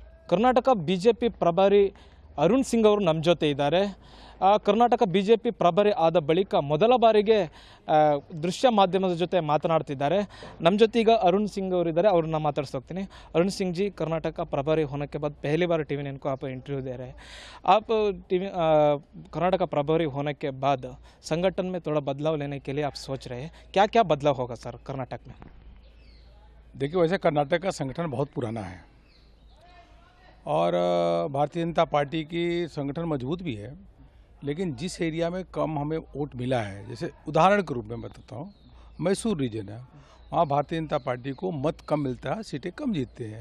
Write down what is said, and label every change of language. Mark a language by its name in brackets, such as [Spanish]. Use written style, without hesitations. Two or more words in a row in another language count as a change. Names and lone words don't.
[Kannada] ಕರ್ನಾಟಕ ಬಿಜೆಪಿ ಪ್ರಭಾರಿ ಅರುಣ್ ಸಿಂಗ್ ಅವರು ನಮ್ಮ ಜೊತೆ ಇದ್ದಾರೆ. ಕರ್ನಾಟಕ ಬಿಜೆಪಿ ಪ್ರಭಾರಿ ಆದ ಬಳಿಕ ಮೊದಲ ಬಾರಿಗೆ ದೃಶ್ಯ ಮಾಧ್ಯಮದ ಜೊತೆ ಮಾತನಾಡ್ತಿದ್ದಾರೆ. ನಮ್ಮ ಜೊತೆ ಈಗ अरुण सिंह ಅವರು ಇದ್ದಾರೆ, ಅವ್ರನ್ನ ಮಾತಾಡ್ತಾ ಹೋಗ್ತೀನಿ. [Hindi] अरुण सिंह जी, कर्नाटक प्रभारी होने के बाद पहली बार टीवी नाइन को आप इंटरव्यू दे रहे हैं. आप कर्नाटक प्रभारी होने के बाद संगठन में थोड़ा बदलाव लेने के लिए आप सोच रहे हैं, क्या क्या बदलाव होगा सर कर्नाटक में? देखिए, वैसे कर्नाटक का संगठन बहुत पुराना है और भारतीय जनता पार्टी की संगठन मजबूत भी है, लेकिन जिस एरिया में कम हमें वोट मिला है, जैसे उदाहरण के रूप में बताता हूँ, मैसूर रीजन है, वहाँ भारतीय जनता पार्टी को मत कम मिलता है, सीटें कम जीतते हैं.